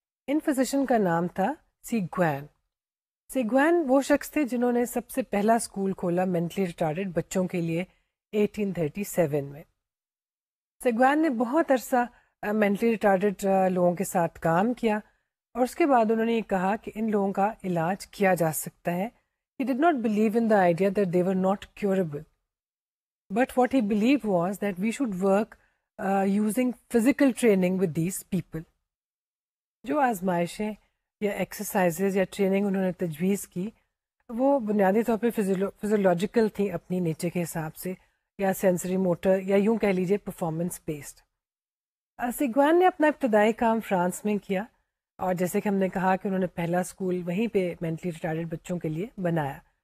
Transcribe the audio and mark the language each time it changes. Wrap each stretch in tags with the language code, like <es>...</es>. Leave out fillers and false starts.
<ur>ان physician کا نام تھا سیگوین. سیگوین وہ شخص تھے جنہوں نے سب سے پہلا اسکول کھولا مینٹلی ریٹارڈیڈ بچوں کے لیے 1837 میں. سیگوین نے بہت عرصہ مینٹلی ریٹارڈیڈ لوگوں کے ساتھ کام کیا اور اس کے بعد انہوں نے یہ کہا کہ ان لوگوں کا علاج کیا جا سکتا ہے.</ur> <en>He did not believe in the idea that they were not curable. But what he believed was that we should work using physical training with these people.</en> <ur>جو آزمائشیں یا ایکسرسائزز یا ٹریننگ انہوں نے تجویز کی وہ بنیادی طور پہ فزیولوجیکل تھیں اپنی نیچر کے حساب سے, یا سینسری موٹر, یا یوں کہہ لیجیے پرفارمنس بیسڈ. سیگوین نے اپنا ابتدائی کام فرانس میں کیا اور جیسے کہ ہم نے کہا کہ انہوں نے پہلا اسکول وہیں پہ مینٹلی ریٹارڈیڈ بچوں کے لیے بنایا.</ur>